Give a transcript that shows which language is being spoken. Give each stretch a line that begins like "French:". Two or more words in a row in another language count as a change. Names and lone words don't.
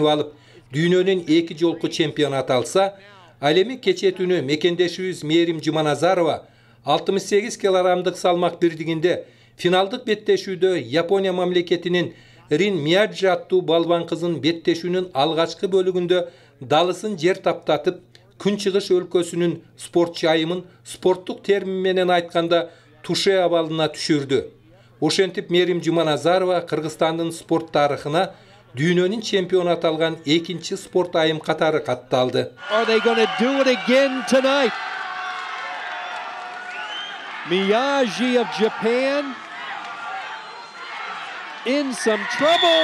Kyrgyz: алып, дүйнөнүн 2 жолку чемпиону аталса, ал эми кече түнү мекендешибиз Мээрим Жуманазарова 68 килограммдык салмак бирдигинде финалдык беттешүүдө Япония мамлекетинин Рин Мияджи аттуу балбан кызын беттешүүнүн алгачкы бөлүгүндө далысын жер таптатып, Күнчыгыш өлкөсүнүн спортчу айымын спорттук термин менен айтканда туше абалына түшүрдү. Ошентип Мээрим Жуманазарова Кыргызстандын спорт тарыхына дүйнөнүн чемпиону аталган экинчи спорт айым катары катталды.
English: Are they going to do it again tonight? Miyagi of Japan in some trouble.